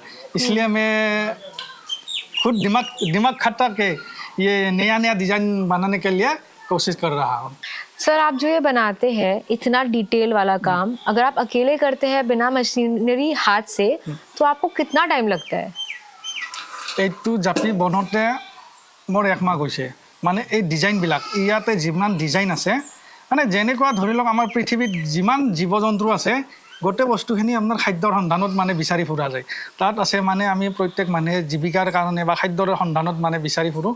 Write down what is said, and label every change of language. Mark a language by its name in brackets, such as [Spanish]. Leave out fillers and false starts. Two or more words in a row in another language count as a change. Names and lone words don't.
[Hindi] इसलिए मैं खुद दिमाग खटा के ये नया डिज़ाइन बनाने के लिए कोशिश कर रहा हूँ। सर आप जो ये बनाते हैं इतना डिटेल वाला काम, अगर आप अकेले करते हैं बिना मशीनरी हाथ से, तो आपको कितना टाइम लगता है? [Assamese] এইটো জাপি বনাওঁতে মোৰ 1 মাহ গৈছে। মানে এই ডিজাইনবিলাক ইয়াতে যিমান ডিজাইন আছে, মানে যেনেকুৱা ধৰি লওক আমাৰ পৃথিৱীত যিমান জীৱ জন্তু আছে গোটেই বস্তুখিনি আপোনাৰ খাদ্যৰ সন্ধানত মানে বিচাৰি ফুৰা যায়। তাত আছে মানে আমি প্ৰত্যেক মানুহে জীৱিকাৰ কাৰণে বা খাদ্যৰ সন্ধানত মানে বিচাৰি ফুৰোঁ।